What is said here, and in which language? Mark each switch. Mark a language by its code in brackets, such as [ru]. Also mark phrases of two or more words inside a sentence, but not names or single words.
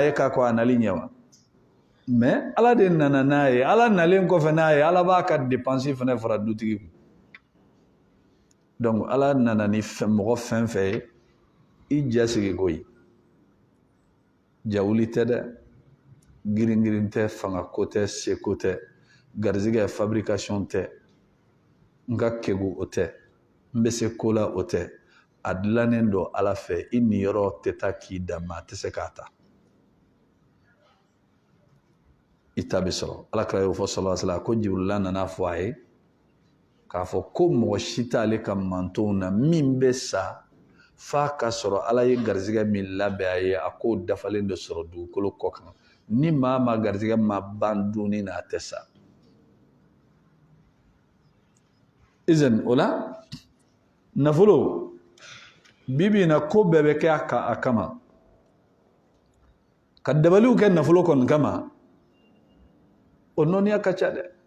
[bm] ye k'a kɔn a nali ɲɛ wa mɛ ala de nana n'a ye ala nalen kɔfɛ n'a ye ala b'a ka dépenses fana fara dutigi kun donc ala nana ni mɔgɔ fɛn fɛn ye i jasigi koyi jawuli tɛ dɛ girin tɛ fanga ko tɛ seko tɛ garizigɛ fabrication tɛ n ka kegu o tɛ n bɛ se ko la o tɛ a dilannen don ala fɛ i niyɔrɔ tɛ taa k'i dan maa tɛ se k'a ta i ta bɛ sɔrɔ alakira y'o fɔ [ar] صلى الله عليه وسلم [bm] ko jibrila nana fɔ a ye k'a fɔ ko mɔgɔ si t'ale ka mantonw na min bɛ sa f'a ka sɔrɔ ala ye garizigɛ min labɛn a ye a k'o dafalen de sɔrɔ dugukolo kɔ kan ni maa ma garizigɛ ma ban dunni na a tɛ sa izan o la nafolo bibi na ko bɛɛ bɛ kɛ a kama ka dabaliw kɛ nafolo kɔni kama o nɔniya ka ca dɛ